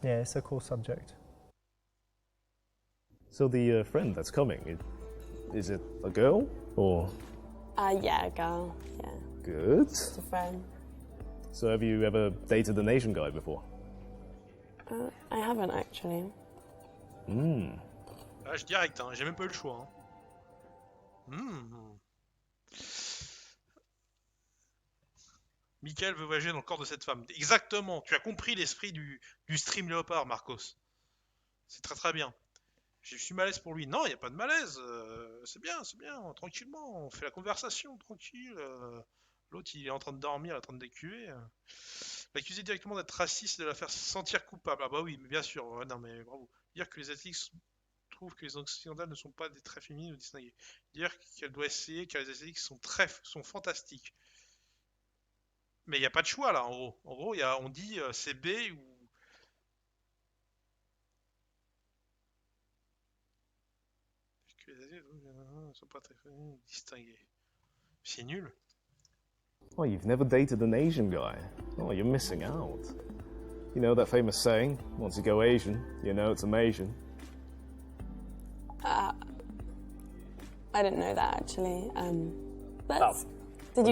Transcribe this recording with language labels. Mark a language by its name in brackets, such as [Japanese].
[English] Yeah, it's a cool subject. So the friend that's coming, is it a girl or? Yeah, girl. Yeah, Good. just a friend. So have you ever dated an Asian guy before? I haven't actually. [French] Là, je direct, hein. J'ai même pas eu le choix. Hein. Michael veut voyager dans le corps de cette femme. Exactement, tu as compris l'esprit du stream léopard, Marcos. C'est très très bien. Je suis malaise pour lui. Non, il n'y a pas de malaise. C'est bien, tranquillement. On fait la conversation, tranquille. L'autre, il est en train de dormir, il est en train de décuver. L'accuser directement d'être raciste et de la faire se sentir coupable. Ah bah oui, mais bien sûr. Ouais, non, mais bravo. Dire que les asiatiques trouvent que les occidentales ne sont pas des traits féminines ou distingués. Dire qu'elle doit essayer car les asiatiques sont fantastiques. Mais il n'y a pas de choix là, en gros. En gros, on dit c'est B ou. Que les asiatiques ne sont pas très féminines ou distingués. C'est nul. [English] Oh, you've never dated an Asian guy? Oh, you're missing out. You know that famous saying, once you go Asian, you know it's Amasian. I didn't know that actually. Did you